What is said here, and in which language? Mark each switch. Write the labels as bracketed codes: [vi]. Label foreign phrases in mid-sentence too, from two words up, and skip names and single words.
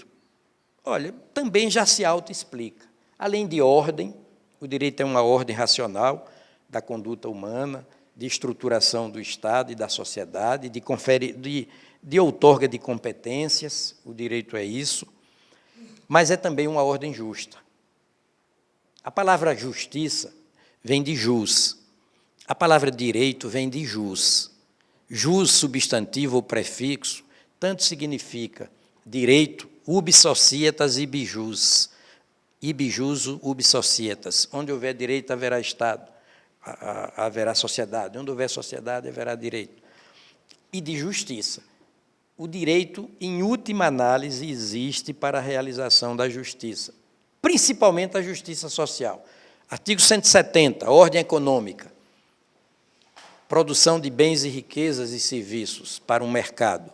[pt] Olha, também já se autoexplica. Além de ordem, o direito é uma ordem racional da conduta humana, de estruturação do Estado e da sociedade, de outorga de competências, o direito é isso, mas é também uma ordem justa. A palavra justiça vem de jus, a palavra direito vem de jus. Jus, substantivo ou prefixo, tanto significa direito, [la] ubi societas ibi jus, ibi jus ubi societas. [pt] Onde houver direito, haverá Estado, haverá sociedade. Onde houver sociedade, haverá direito. E de justiça. O direito, em última análise, existe para a realização da justiça, principalmente a justiça social. Artigo 170, ordem econômica. Produção de bens e riquezas e serviços para um mercado.